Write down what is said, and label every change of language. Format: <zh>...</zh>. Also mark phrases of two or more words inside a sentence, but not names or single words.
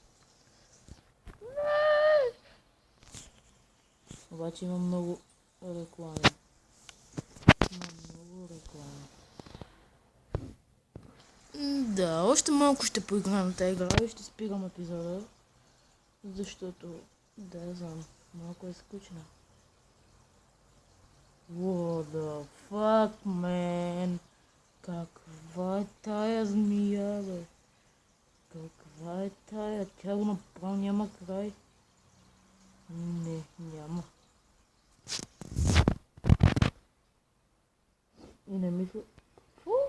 <bg>Обаче има много реклами. Да, още малко ще поиграем тази игра и ще спирам епизода. Защото, да, знам, малко е скучно.</bg> <en>What the fuck, man?</en> <bg>Каква е тая змия, бе? Каква е тая? Тя го направо няма край. Не, няма. И не мисля... Какво?</bg>